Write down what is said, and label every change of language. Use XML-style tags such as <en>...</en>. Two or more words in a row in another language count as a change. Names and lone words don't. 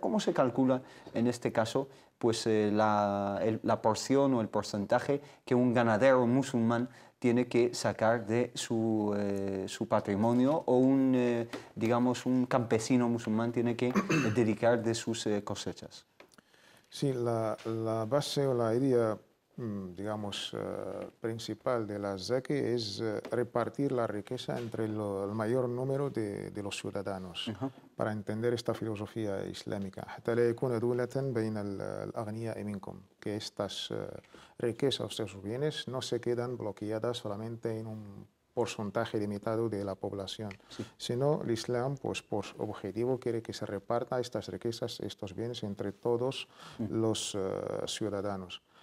<es>¿Cómo se calcula en este caso pues, la porción o el porcentaje que un ganadero musulmán tiene que sacar de su patrimonio, o digamos, un campesino musulmán tiene que dedicar de sus cosechas? Sí, la base o la idea, digamos, principal de la zaque es repartir la riqueza entre el mayor número de los ciudadanos, para entender esta filosofía islámica.</es> <ar>حتى لا يكون دولة بين الأغنياء منكم,</ar> <es>que estas riquezas, estos bienes, no se quedan bloqueadas solamente en un porcentaje limitado de la población, sino el Islam, pues por objetivo, quiere que se reparta estas riquezas, estos bienes entre todos los ciudadanos.</es>